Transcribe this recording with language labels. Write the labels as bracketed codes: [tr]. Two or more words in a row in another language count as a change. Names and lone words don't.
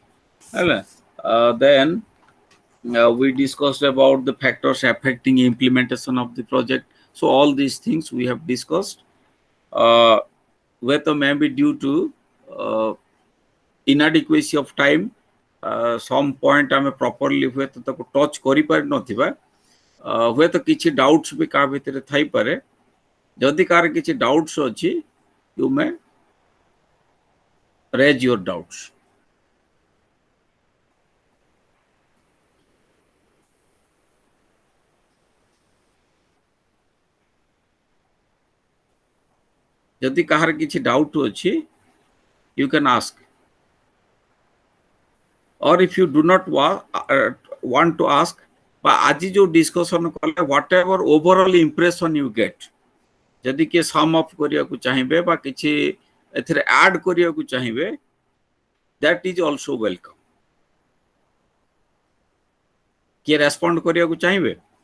[en] Then we discussed about the factors affecting implementation of the project. So all these things we have discussed, whether maybe due to inadequacy of time, some point [or] ଆମେ properly ହୁଏତ ତାକୁ touch କରିପାରି ନଥିବା, ହୁଏତ କିଛି doubts ବି କାହା ଭିତରେ ଥାଇପାରେ। ଯଦି କାହାର କିଛି doubts ଅଛି, [en] you may raise your doubts. [or] ଯଦି କାହାର କିଛି doubt ଅଛି, [en] you can ask, or if you do not want to ask, but [or] ଆଜି ଯୋଉ discussion କଲେ, [en] whatever overall impression you get, [or] ଯଦି କିଏ [en] sum up [or] କରିବାକୁ ଚାହିଁବେ ବା କିଛି ଏଥିରେ add କରିବାକୁ ଚାହିଁବେ, [en] that is also welcome. [or] କିଏ respond କରିବାକୁ ଚାହିଁବେ?